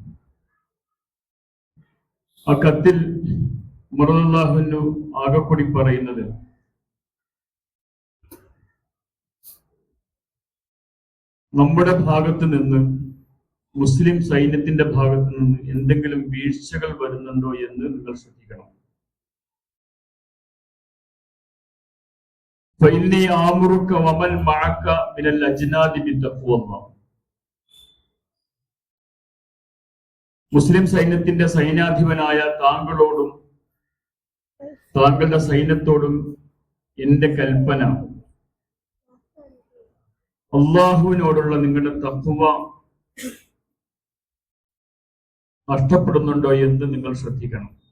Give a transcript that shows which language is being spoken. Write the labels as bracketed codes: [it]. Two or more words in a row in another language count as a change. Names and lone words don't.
[ml] ആ കത്തിൽ ഉമർ [ar] رضي الله عنه [ml] ആകെക്കൂടി പറയുന്നത്, നമ്മുടെ ഭാഗത്ത് നിന്ന് മുസ്ലിം സൈന്യത്തിന്റെ ഭാഗത്ത് നിന്ന് എന്തെങ്കിലും വീഴ്ചകൾ വരുന്നുണ്ടോ എന്ന് നിങ്ങൾ ശ്രദ്ധിക്കണം. [ar] فإني آمرك ومن معك من الأجناد بتقوى الله. [ml] മുസ്ലിം സൈന്യത്തിന്റെ സൈന്യാധിപനായ താങ്കളോടും താങ്കളുടെ സൈന്യത്തോടും എന്റെ കൽപ്പന, അള്ളാഹുവിനോടുള്ള നിങ്ങളുടെ തഖ്വ നഷ്ടപ്പെടുന്നുണ്ടോ എന്ന് നിങ്ങൾ ശ്രദ്ധിക്കണം.